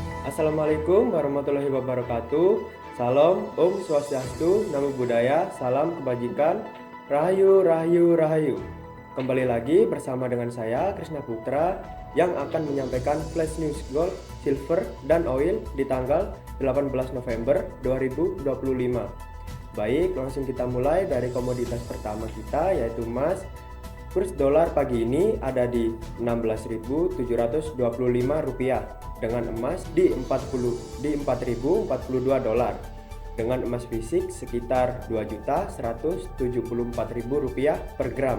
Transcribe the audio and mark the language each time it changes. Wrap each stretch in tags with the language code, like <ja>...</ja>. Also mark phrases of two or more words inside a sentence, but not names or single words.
<ar>السلام عليكم ورحمة الله وبركاته.</ar> <id>Salam, Om Swastiastu, Namo Buddhaya, salam kebajikan, Rahayu, Rahayu, Rahayu. Kembali lagi bersama dengan saya, Krishna Putra, yang akan menyampaikan</id> <en>flash news gold, silver,</en> <id>dan oil di tanggal 18 November 2025. Baik, langsung kita mulai dari komoditas pertama kita, yaitu emas. Kurs dolar pagi ini ada di 16.725 rupiah, dengan emas di 4.042 dolar, dengan emas fisik sekitar 2.174.000 rupiah per gram.</id>